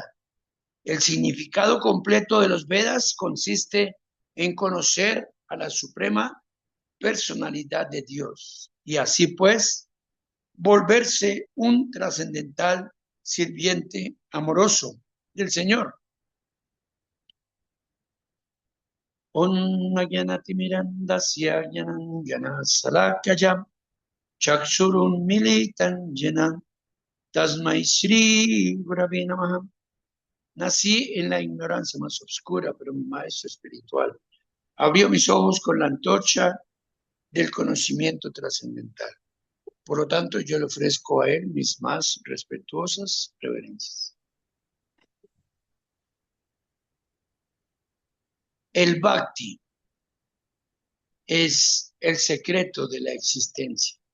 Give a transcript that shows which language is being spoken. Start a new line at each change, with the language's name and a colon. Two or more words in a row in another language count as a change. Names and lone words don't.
Spanish: El significado completo de los Vedas consiste en conocer a la suprema personalidad de Dios y así pues volverse un trascendental sirviente amoroso del Señor.
Sanskrit: Onnagyanatimirandasya jnana salakayam chakshurun militan jena tasmai Shri Gurave Namaha.
Spanish: Nací en la ignorancia más oscura, pero mi maestro espiritual abrió mis ojos con la antorcha del conocimiento trascendental. Por lo tanto, yo le ofrezco a él mis más respetuosas reverencias. El Bhakti es el secreto de la existencia.